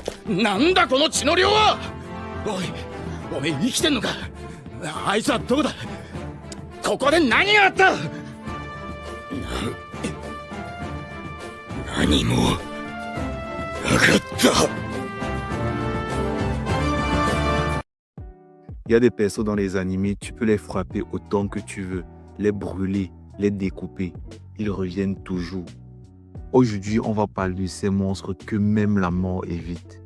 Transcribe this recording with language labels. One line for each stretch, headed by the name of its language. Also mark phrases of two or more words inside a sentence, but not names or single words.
Japanese: なんだこの血の量は。おい、おめえ生きてんのか。あいつはどこだ。ここで何があった。何もなかった。
French: Il y a des persos dans les animés, tu peux les frapper autant que tu veux, les brûler, les découper. Ils reviennent toujours. Aujourd'hui, on va parler de ces monstres que même la mort évite.